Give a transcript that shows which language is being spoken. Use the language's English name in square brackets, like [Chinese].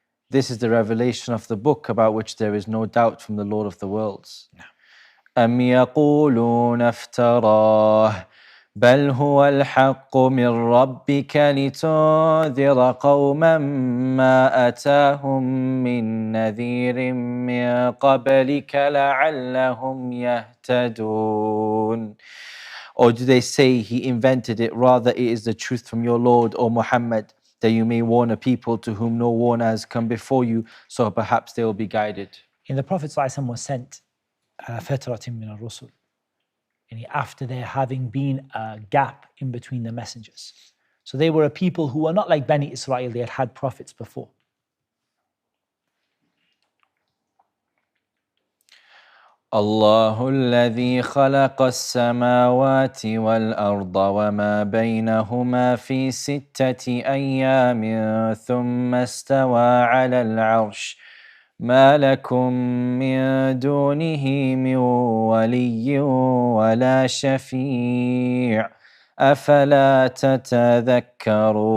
[English] This is the revelation of the book about which there is no doubt from the Lord of the worlds. [Arabic] أم يقولون افتراه بل هو الحق من ربك لتنذر قوما ما أتاهم من نذير من قبلك لعلهم يهتدون. [English] Or do they say he invented it? Rather, it is the truth from your Lord, O Muhammad, that you may warn a people to whom no warner has come before you, so perhaps they will be guided. In the Prophet ﷺ was sent [Arabic] فترة من الرسل, [English] and after there having been a gap in between the messengers. So they were a people who were not like Bani Israel, they had had prophets before. [Arabic] الله الذي خلق السماوات والأرض وما بينهما في 6 أيام ثم استوى على العرش ما لكم من دونه من ولي ولا شفيع أفلا تتذكرون.